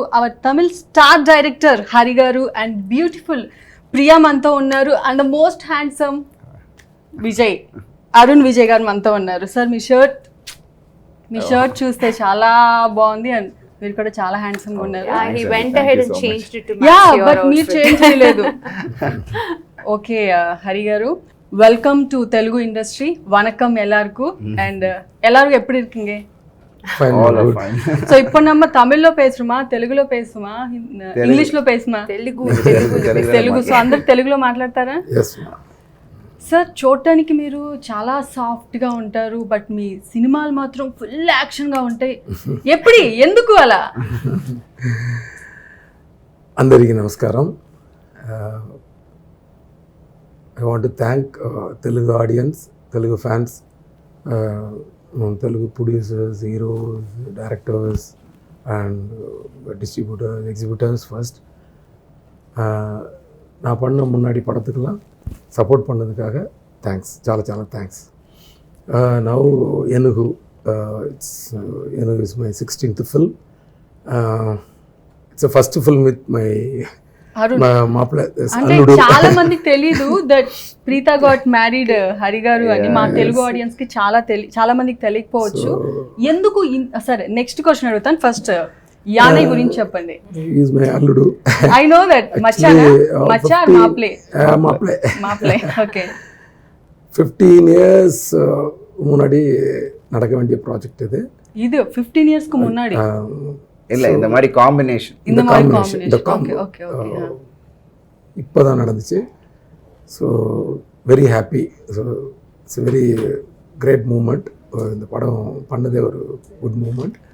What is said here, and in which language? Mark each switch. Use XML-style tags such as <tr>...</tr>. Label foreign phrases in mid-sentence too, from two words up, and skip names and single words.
<en>our Tamil star director</en> <te>హరి గారు</te> <en>and beautiful</en> <te>ప్రియా మనతో ఉన్నారు.</te> <en>and the most handsome</en> <te>విజయ్, అరుణ్ విజయ్ గారు మనతో ఉన్నారు. సార్ మీ షర్ట్ చూస్తే చాలా బాగుంది అండ్ మీరు కూడా చాలా హ్యాండ్సమ్ గా ఉన్నారు.</te> <en>He went ahead and changed it to match your</en> <te>బట్ మీరు చేంజ్ చేయలేదు. ఓకే హరి గారు,</te> <en>welcome to Telugu industry.</en> <ta>வணக்கம் எல்லாருக்கும். அண்ட் எல்லாரும் எப்படி இருக்கீங்க? ஸோ இப்போ நம்ம தமிழ்ல பேசுறோமா, తెలుగులో பேசுமா, ఇంగ్లీష్లో பேசுமா?</ta> <te>తెలుగు. సో అందరు తెలుగులో మాట్లాడతారా? సార్, చూడటానికి మీరు చాలా సాఫ్ట్గా ఉంటారు, బట్ మీ సినిమాలు మాత్రం ఫుల్ యాక్షన్గా ఉంటాయి. ఎందుకు అలా? అందరికీ నమస్కారం.</te> <en>I want to thank Telugu audience, Telugu fans, Telugu producers, heroes, directors and distributors, exhibitors first.</en> <ta>நான் பண்ண முன்னாடி படத்துக்கெல்லாம் சப்போர்ட் பண்ணதுக்காக தேங்க்ஸ், చాలా தேங்க்ஸ்.</ta> <en>Now Enugu, Enugu is my 16th film. It's the first film with my</en> <te>చాలా మందికి తెలీదు</te> <en>that Preetha got married</en> <te>హరి గారు అని. మా తెలుగు ఆడియన్స్ కి చాలా మందికి తెలియకపోవచ్చు. ఎందుకు? సరే,</te> <en>next question</en> <te>అడుగుతాను. ఫస్ట్ యానై గురించి చెప్పండి.</te> <en>is my అల్లుడు. I know that.</en> <ta>மச்சா மாப்ளே.</ta> <en>ఓకే.</en> <ta>15 years முன்னாடி நடக்க வேண்டிய ப்ராஜெக்ட் இது 15 years க்கு முன்னாடி இல்ல, இந்த மாதிரி காம்பினேஷன் ஓகே இப்போதான் நடந்துச்சு.</ta> <en>so very happy. so it's very great moment.</en> <ta>இந்த படம் பண்ணதே ஒரு</ta> <en>good moment.</en>